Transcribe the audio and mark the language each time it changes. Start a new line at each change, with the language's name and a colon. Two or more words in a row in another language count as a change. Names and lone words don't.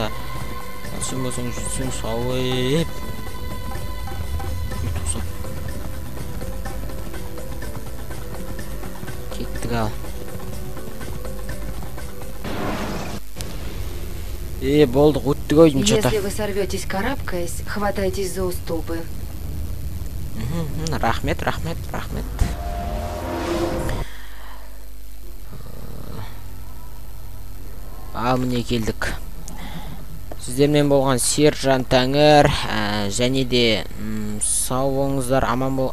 Kazakh: Сен болсаң жүрсең сауып. Кеттік ал. Болдық, өттік ой,
Russian: что-то. Если вы сорветесь карабкаясь, хватайтесь за уступы.
Kazakh: Рахмет. Ал міне келдік. Сіздермен болған сержант Тәңір, және де сау болыңыздар, аман бол.